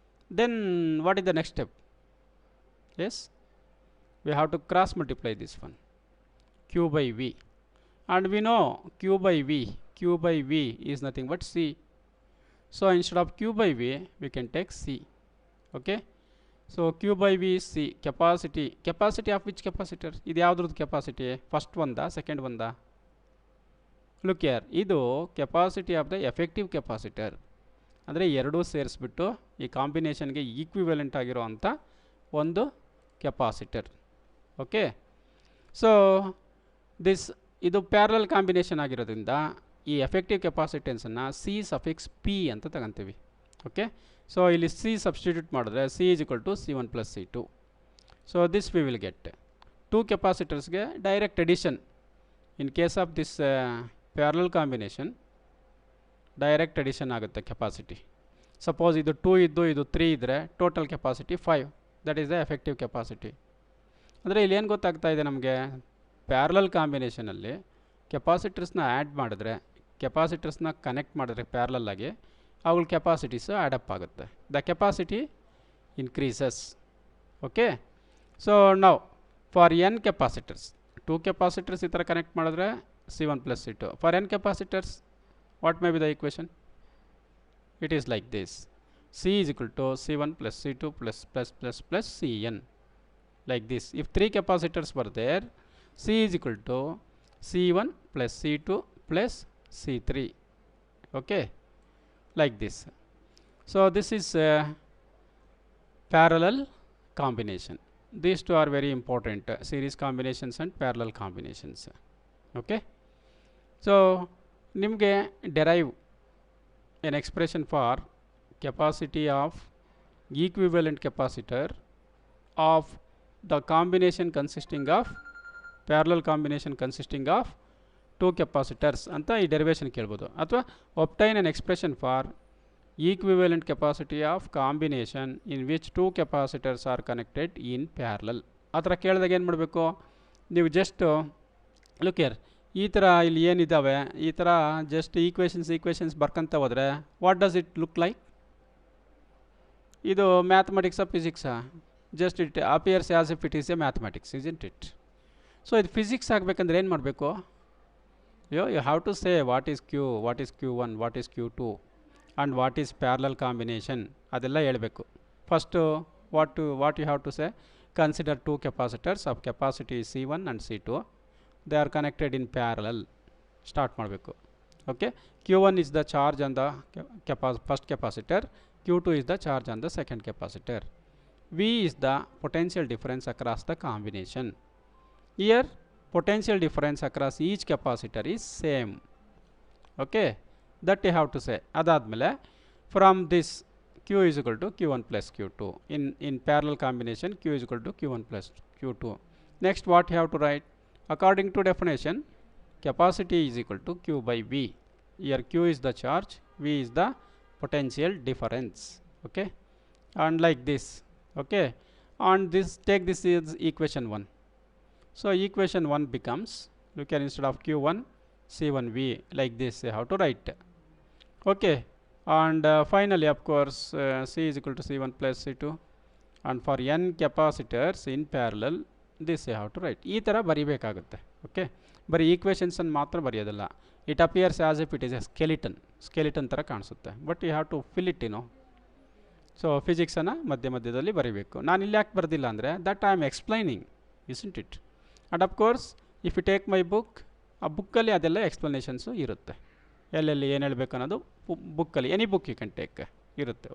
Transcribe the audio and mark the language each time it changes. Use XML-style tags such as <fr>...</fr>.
<en>Then what is the next step? Yes, we have to cross multiply this one, Q by V, and we know Q by V is nothing but C. So instead of Q by V we can take C. Okay, so Q by V is C. Capacity of which capacitor?</en> <kn>ಇದು ಯಾವುದ್ರದ್ದು capacity, first ಒಂದಾ second ಒಂದಾ?</kn> <en>look here,</en> <kn>ಇದು capacity of the effective capacitor. ಅಂದರೆ ಎರಡೂ ಸೇರಿಸ್ಬಿಟ್ಟು ಈ ಕಾಂಬಿನೇಷನ್ಗೆ equivalent ಆಗಿರೋ ಅಂಥ ಒಂದು ಕೆಪಾಸಿಟರ್. ಓಕೆ, ಸೊ ಇದು ಪ್ಯಾರಲಲ್ ಕಾಂಬಿನೇಷನ್ ಆಗಿರೋದ್ರಿಂದ ಈ ಎಫೆಕ್ಟಿವ್ ಕೆಪಾಸಿಟೆನ್ಸನ್ನು C ಸಫಿಕ್ಸ್ P ಅಂತ ತಗೊಂತೀವಿ. ಓಕೆ, ಸೊ ಇಲ್ಲಿ C ಸಬ್ಸ್ಟಿಟ್ಯೂಟ್ ಮಾಡಿದ್ರೆ</kn> <en>C is equal to C1 plus C2. So this we will get two ಕೆಪಾಸಿಟರ್ಸ್ಗೆ direct addition.</en> <kn>In case of this parallel combination direct edition ಆಗುತ್ತೆ capacity. Suppose ಇದು 2 ಇದ್ದು ಇದು 3 ಇದ್ದರೆ total capacity 5, that is the effective capacity. ಅಂದರೆ ಇಲ್ಲಿ ಏನು ಗೊತ್ತಾಗ್ತಾ ಇದೆ ನಮಗೆ, ಪ್ಯಾರಲಲ್ ಕಾಂಬಿನೇಷನಲ್ಲಿ ಕೆಪಾಸಿಟರ್ಸ್ನ ಆ್ಯಡ್ ಮಾಡಿದ್ರೆ, ಕೆಪಾಸಿಟರ್ಸ್ನ ಕನೆಕ್ಟ್ ಮಾಡಿದ್ರೆ ಪ್ಯಾರಲಲ್ಲಾಗಿ ಅವುಗಳ ಕೆಪಾಸಿಟೀಸು ಆ್ಯಡಪ್ ಆಗುತ್ತೆ,</kn> <en>The capacity increases.</en> <kn>Okay, so ನಾವು ಫಾರ್ n ಕೆಪಾಸಿಟರ್ಸ್, 2 ಕೆಪಾಸಿಟರ್ಸ್ ಈ ಥರ ಕನೆಕ್ಟ್ ಮಾಡಿದ್ರೆ C1 plus C2.</kn> <en>For n capacitors, what may be the equation? It is like this. C is equal to C1 plus C2 plus Cn, like this. If 3 capacitors were there, C is equal to C1 plus C2 plus C3, okay, like this. So this is parallel combination. These two are very important, series combinations and parallel combinations, okay. So nimge derive an expression for capacity of equivalent capacitor of the combination consisting of parallel combination consisting of two capacitors</en> <kn>anta ee derivation kelbodu, athwa</kn> <en>obtain an expression for equivalent capacity of combination in which two capacitors are connected in parallel.</en> <kn>ಆತರ ಕೇಳಿದಾಗ ಏನು ಮಾಡಬೇಕು, ನೀವು just look here, ಈ ಥರ ಇಲ್ಲಿ ಏನಿದ್ದಾವೆ ಈ ಥರ ಜಸ್ಟ್ ಈಕ್ವೇಷನ್ಸ್ ಬರ್ಕೊಂತ ಹೋದರೆ</kn> <en>What does it look like?</en> <kn>ಇದು ಮ್ಯಾಥಮೆಟಿಕ್ಸಾ ಫಿಸಿಕ್ಸಾ?</kn> <en>Just it appears as if it is a mathematics, isn't it?</en> <kn>So ಇದು ಫಿಸಿಕ್ಸ್ ಆಗಬೇಕಂದ್ರೆ ಏನು ಮಾಡಬೇಕು?</kn> <en>you have to say what is Q, what is Q1, what is Q2 and what is parallel combination,</en> <kn>ಅದೆಲ್ಲ ಹೇಳಬೇಕು.</kn> <en>First what you have to say, consider two capacitors of capacity C1 and C2, they are connected in parallel.</en> <kn>Start ಮಾಡಬೇಕು.</kn> <en>Okay, Q1 is the charge on the first capacitor, Q2 is the charge on the second capacitor. V is the potential difference across the combination. Here potential difference across each capacitor is same. Okay, that you have to say.</en> <kn>Adadmele</kn> <en>from this Q is equal to Q1 plus Q2. In parallel combination Q is equal to Q1 plus Q2. Next what you have to write? According to definition, capacity is equal to Q by V. Here Q is the charge, V is the potential difference. Okay, and like this. Okay, and this, take this is equation 1. So equation 1 becomes, look here, instead of Q1 C1V, like this you have to write. Okay, and finally of course C is equal to C1 plus C2, and for n capacitors in parallel this you have to write.</en> <kn>ಈ ಥರ ಬರಿಬೇಕಾಗುತ್ತೆ. Okay, ಬರೀ ಈಕ್ವೇಷನ್ಸನ್ನು ಮಾತ್ರ ಬರೆಯೋದಿಲ್ಲ.</kn> <en>it appears as if it is a skeleton</en> <kn>ಥರ ಕಾಣಿಸುತ್ತೆ,</kn> <en>but you have to fill it,</en> <kn>so ಫಿಸಿಕ್ಸನ್ನು ಮಧ್ಯದಲ್ಲಿ ಬರೀಬೇಕು. ನಾನು ಇಲ್ಲಿ ಯಾಕೆ ಬರೆದಿಲ್ಲ ಅಂದರೆ,</kn> <en>That I am explaining, isn't it? And of course if you take my book,</en> <kn>ಆ ಬುಕ್ಕಲ್ಲಿ ಅದೆಲ್ಲ ಎಕ್ಸ್ಪ್ಲನೇಷನ್ಸು ಇರುತ್ತೆ, ಎಲ್ಲೆಲ್ಲಿ ಏನು ಹೇಳಬೇಕು ಅನ್ನೋದು ಬುಕ್ಕಲ್ಲಿ,</kn> <en>any book you can take</en> <kn>ಇರುತ್ತೆ.</kn>